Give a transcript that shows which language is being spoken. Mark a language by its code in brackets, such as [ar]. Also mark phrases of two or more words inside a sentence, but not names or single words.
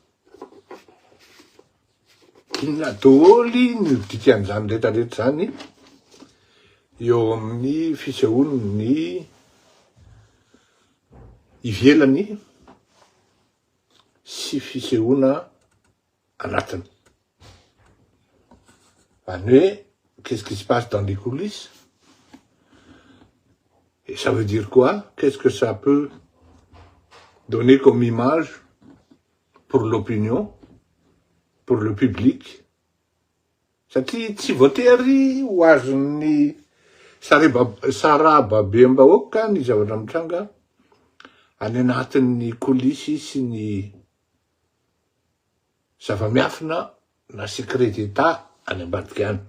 [mg] Inona daholo ny dikan'izany rehetrarehetra zany eo amin'ny fisehoany ivelany sy fisehoana anatiny. [fr] Qu'est-ce qui se passe dans les coulisses? Et ça veut dire quoi? Qu'est-ce que ça peut donner comme image pour l'opinion, pour le public? [mg] Satria tsy voatery ho azon'ny saraba be am-bahoaka ny zavatra mitranga any anatin'ny coulisses sy ny zava-miafina na [fr] secret d'État [mg] any ambadika any.